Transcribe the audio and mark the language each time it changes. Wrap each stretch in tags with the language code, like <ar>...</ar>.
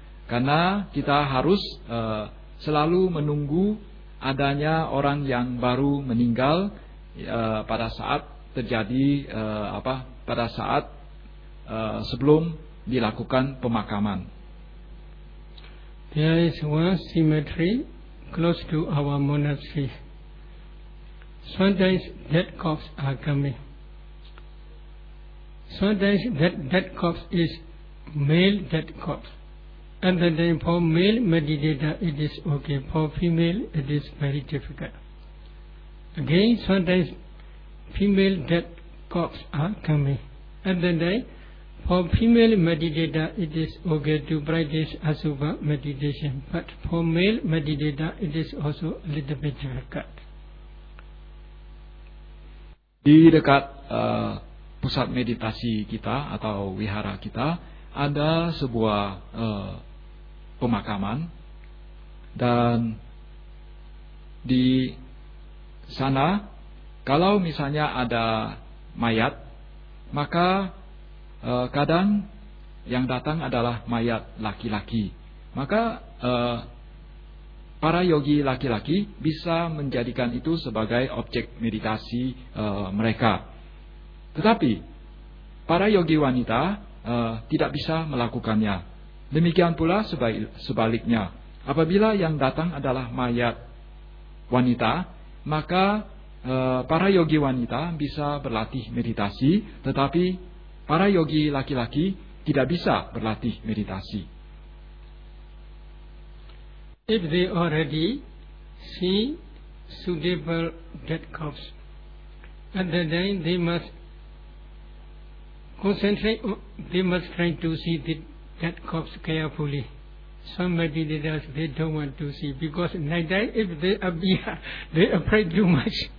<id>Karena kita harus selalu menunggu adanya orang yang baru meninggal pada saat terjadi, pada saat sebelum dilakukan pemakaman.</id> <en>There is one cemetery close to our monastery. Sometimes dead corpse are coming. Sometimes that dead corpse is male dead corpse. And then for male meditator it is okay. For female it is very difficult. Again, sometimes female dead corpse are coming. And then for female meditator it is okay to practice asubha meditation. But for male meditator it is also a little bit difficult.</en> <id>Di dekat pusat meditasi kita atau wihara kita ada sebuah pemakaman, dan di sana kalau misalnya ada mayat, maka kadang yang datang adalah mayat laki-laki. Maka para yogi laki-laki bisa menjadikan itu sebagai objek meditasi mereka. Tetapi para yogi wanita tidak bisa melakukannya. Demikian pula sebaliknya. Apabila yang datang adalah mayat wanita, maka para yogi wanita bisa berlatih meditasi, tetapi para yogi laki-laki tidak bisa berlatih meditasi.</id> <en>If they already see suitable dead corpse, at that time they must concentrate, they must try to see the dead corpse carefully. Some meditators, they don't want to see, because night time, if they appear, they afraid too much.</en>